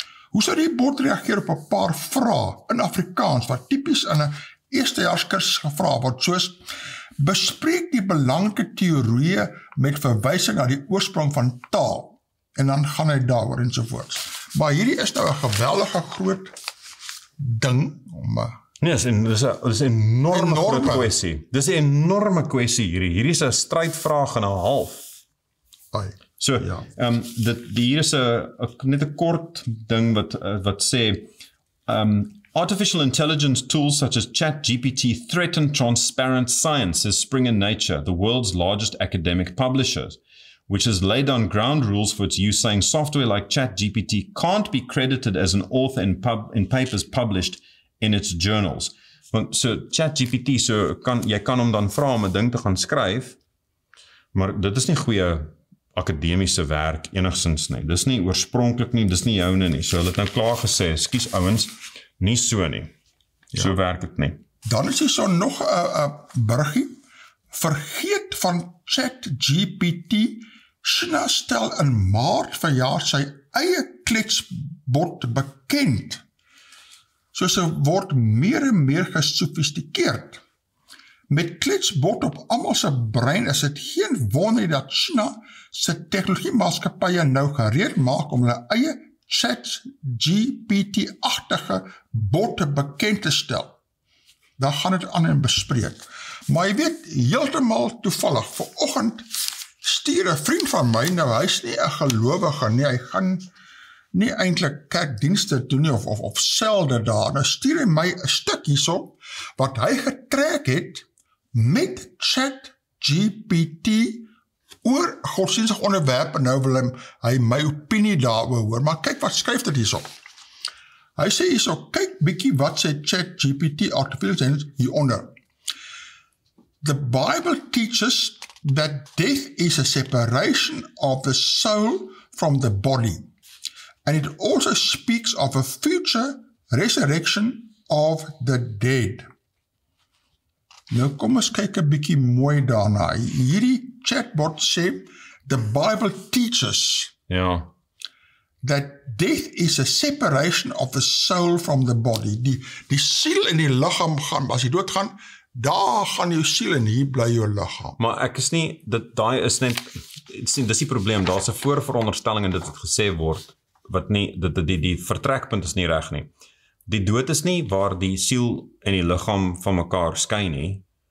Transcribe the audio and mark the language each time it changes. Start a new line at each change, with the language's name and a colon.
Afrikaans: Hoe sou die bord reageer op 'n paar vrae in Afrikaans, wat tipies in 'n eerstejaarskursus gevra word, soos, bespreek die belangrike teorieë met verwysing na die oorsprong van taal, en dan gaan hy daaroor ensovoorts. Maar hierdie is nou 'n geweldige groot ding, Nee, dis 'n enorme groot kwessie. Dis 'n enorme kwessie hierdie. Hierdie is 'n strydvraag en 'n half. So, ja.
English: Hier is net 'n kort ding wat sê, artificial intelligence tools such as ChatGPT threaten transparent science, says Springer Nature, the world's largest academic publishers, which has laid down ground rules for its use, saying software like ChatGPT can't be credited as an author in papers published in its journals.
Afrikaans: Want so ChatGPT, jy kan hom dan vra om 'n ding te gaan skryf, maar dit is nie goeie akademiese werk enigsins nie. Dis nie oorspronklik nie, dis nie joune nie. So hulle het nou klaar gesê, skus ouens, nie so nie. So werk dit nie. Dan is hier so nog 'n burgie. Vergeet van ChatGPT. China stel in Maart vanjaar sy eie kletsbot bekend. So sy word meer en meer gesofistikeerd. Met kletsbot op almal se brein is dit geen wonder dat China se tegnologiemaatskappye nou gereed maak om hulle eie ChatGPT-agtige botte bekend te stel. Daar gaan dit aan en bespreek. Maar jy weet, heeltemal toevallig, vanoggend stuur 'n vriend van my, nou hy is nie 'n gelowige nie, hy gaan nie eintlik kerkdienste doen nie, of selde daar, nou stuur hy my 'n stuk hierso, wat hy getrek het, met ChatGPT, oor godsdienstige onderwerp, en nou wil hy my opinie daaroor hoor, maar kyk wat skryf dit hierso. Hy sê hierso, kyk bietjie wat sê ChatGPT, artificial intelligence, hieronder.
English: The Bible teaches that death is a separation of the soul from the body. And it also speaks of a future resurrection of the dead.
Afrikaans: Nou kom ons kyk 'n bietjie mooi daarna. Hierdie chatbot sê,
English: the Bible teaches that death is a separation of the soul from the body.
Afrikaans: Die siel en die liggaam gaan, as jy doodgaan, daar gaan jou siel en hier bly jou liggaam. Maar ek is nie, daai is net, dis die probleem, daar's 'n voorveronderstelling en dit het gesê word, wat nie, die vertrekpunt is nie reg nie. Die dood is nie waar die siel en die liggaam van mekaar skei nie.